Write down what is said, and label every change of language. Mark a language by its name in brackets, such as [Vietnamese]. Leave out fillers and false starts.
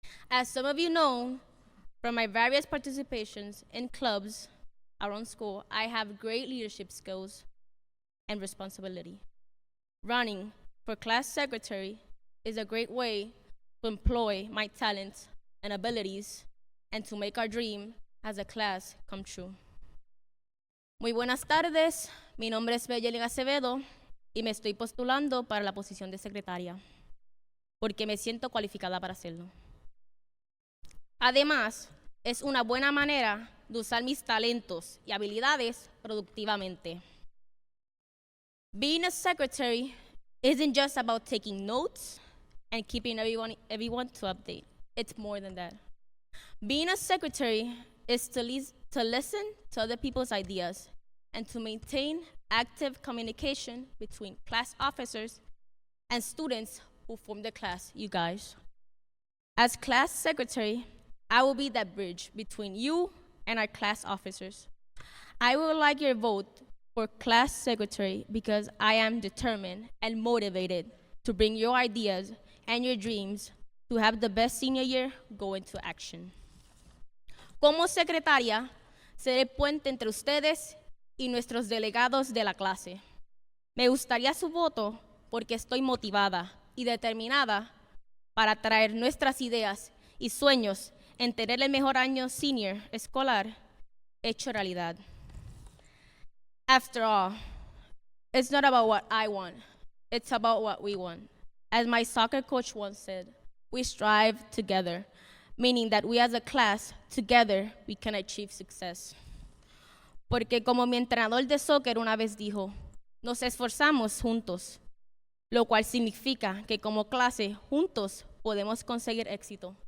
[English] As some of you know, from my various participations in clubs around school, I have great leadership skills and responsibility. Running for class secretary is a great way to employ my talents and abilities and to make our dream as a class come true. [Spanish] Muy buenas tardes, mi nombre es Maylin Acevedo y me estoy postulando para la posición de secretaria porque me siento cualificada para hacerlo. Además, es una buena manera de usar mis talentos y habilidades productivamente. [English] Being a secretary isn't just about taking notes and keeping everyone to update. It's more than that. Being a secretary is to listen to other people's ideas and to maintain active communication between class officers and students who form the class, you guys. As class secretary, I will be that bridge between you and our class officers. I would like your vote for class secretary because I am determined and motivated to bring your ideas and your dreams to have the best senior year go into action. [Spanish] Como secretaria, seré puente entre ustedes y nuestros delegados de la clase. Me gustaría su voto porque estoy motivada y determinada para traer nuestras ideas y sueños en tener el mejor año senior escolar hecho realidad. [English] After all, it's not about what I want, it's about what we want. As my soccer coach once said, we strive together, meaning that we as a class, together, we can achieve success. [Spanish] Porque como mi entrenador de soccer una vez dijo, nos esforzamos juntos, lo cual significa que como clase, juntos, podemos conseguir éxito.